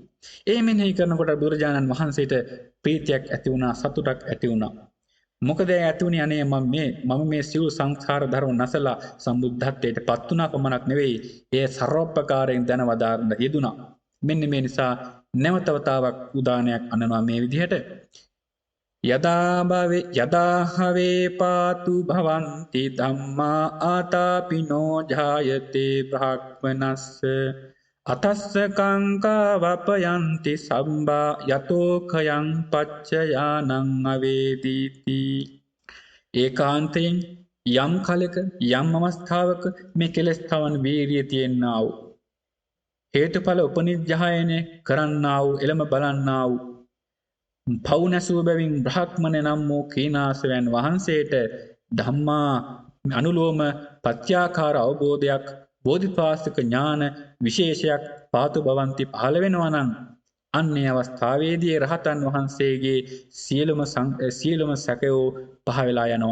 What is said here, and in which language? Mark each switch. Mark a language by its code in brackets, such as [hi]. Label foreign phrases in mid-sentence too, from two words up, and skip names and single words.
[si] ඒ මෙනෙහි කරනකොට බුදුරජාණන් වහන්සේට ප්‍රීතියක් ඇති වුණා, සතුටක් ඇති වුණා. මොකද ඇති වුණේ අනේ මම මේ සියලු සංස්කාර ධර්ම නැසලා සම්බුද්ධත්වයට පත් වුණා පමණක් නෙවෙයි, ඒ සර්වෝපකාරයෙන් දැනවදාරන යෙදුණා. මෙන්න මේ නිසා නැවතවතාවක් උදානයක් අනනවා මේ විදිහට. [pi] යදාහවේ පාතු භවಂತಿ ධම්මා ආතාපිනෝ ජායතේ බ්‍රහ්මනස්ස අතස්ස කංකා වපයන්ති සම්බා යතෝ khයං පච්චයානං අවේදීති. [si] ඒකාන්තයෙන් යම් කලෙක යම් අවස්ථාවක මේ කෙලෙස් තවන් වීරිය තියෙන්නා වූ හේතුඵල උපනිජ්ජායනය කරන්නා වූ එළම බලන්නා වූ පව් නැසූ බැවින් බ්‍රහ්මණ නම් වූ කීනාසයන් වහන්සේට ධම්මා අනුලෝම පත්‍යාකාර අවබෝධයක් බෝධිපාසක ඥාන විශේෂයක් [pi] පාතු භවන්ති [si] පහළ වෙනවා නම් අන්නේ අවස්ථාවේදී රහතන් වහන්සේගේ සියලුම සැකයෝ පහ වෙලා යනවා.